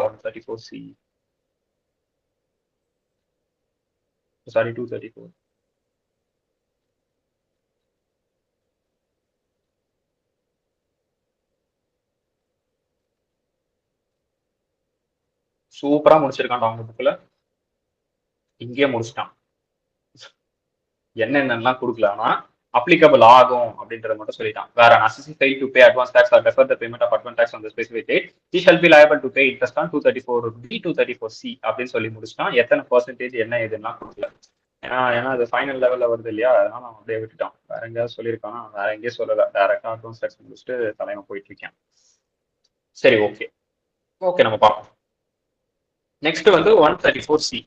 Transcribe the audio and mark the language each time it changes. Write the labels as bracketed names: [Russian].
[Tamil] 134C sorry 234 சூப்பரா முடிச்சிருக்கான்டா அவங்க புக்ல. இங்கே முடிச்சிட்டான். என்னென்னலாம் கொடுக்கலாம்னா applicable ஆகும் அப்படின்றத மட்டும் சொல்லிட்டான். [English] வேற necessary to pay advance tax or defer the payment of advance tax on the specific date, he shall be liable to pay interest on 234B 234C [Tamil] அப்படின்னு சொல்லி முடிச்சிட்டான். எத்தனை பர்சன்டேஜ் என்ன இதெல்லாம் கொடுக்கல. ஏன்னா அது ஃபைனல் லெவல்ல வருது இல்லையா, அதனால நான் அப்படியே விட்டுட்டான். வேற எங்கேயாவது சொல்லியிருக்கான், வேற எங்கேயும் சொல்லல, டைரக்டா அட்வான்ஸ் டாக்ஸ் முடிச்சுட்டு தலைமை போயிட்டு இருக்கேன். சரி ஓகே நம்ம பார்ப்போம். நெக்ஸ்ட் வந்து 134C.